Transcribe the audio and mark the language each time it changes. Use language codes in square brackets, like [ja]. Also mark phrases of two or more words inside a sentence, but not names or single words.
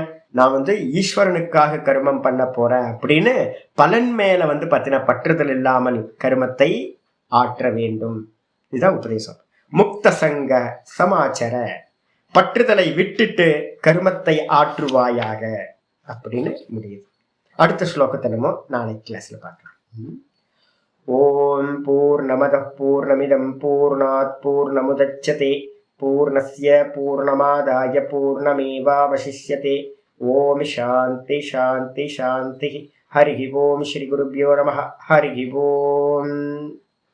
[ta] நான் ஈஸ்வரனுக்காக கர்மம் பண்ண போறேன் அப்படின்னு பலன் மேல பாத்தீங்கன்னா பற்றுதல் இல்லாமல் கர்மத்தை ஆற்ற வேண்டும். இதுதான் உபதேசம். [sa] मुक्त सङ्ग समाचर, [ta] பற்றுதலை விட்டுட்டு கர்மத்தை ஆற்றுவாயாக அப்படின்னு முடியுது. அடுத்த ஸ்லோகத்தை நம்ம நாளைக்கு கிளாஸ்ல பார்க்கலாம். [sa] ॐ पूर्णमदः पूर्णमिदं पूर्णात् पूर्णमुदच्यते पूर्णस्य पूर्णमादाय पूर्णमेवावशिष्यते. ॐ शान्ति शान्ति शान्ति। हरि ॐ. श्री गुरुभ्यो नमः। हरि ॐ.